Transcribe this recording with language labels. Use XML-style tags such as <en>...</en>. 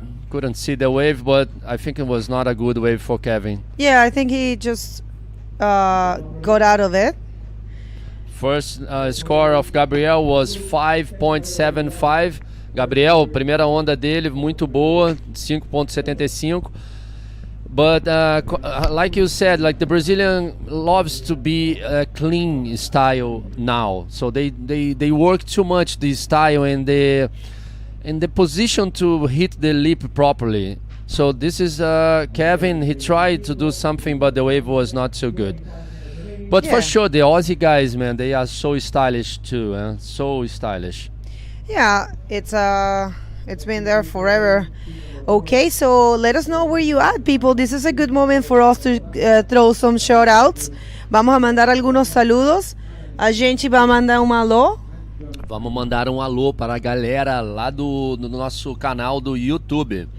<en>Couldn't see the wave, but I think it was not a good wave for Kevin. Yeah, I think he just got out of it. First score of Gabriel was 5.75.</en> <pt>Gabriel, primeira onda dele, muito boa, 5.75.</pt> <en>But like you said, like the Brazilian loves to be a clean style now. So they work too much this style and the position to hit the lip properly. So this is Kevin. He tried to do something, but the wave was not so good. But Yeah. for sure, the Aussie guys, man, they are so stylish too. So stylish. Yeah, it's been there forever. Okay, so let us know where you at, people. This is a good moment for us to throw some shout outs.</en> <es>Vamos a mandar algunos saludos.</es> <pt>A gente vai mandar alô. Vamos mandar um alô para a galera lá do nosso canal do YouTube.</pt>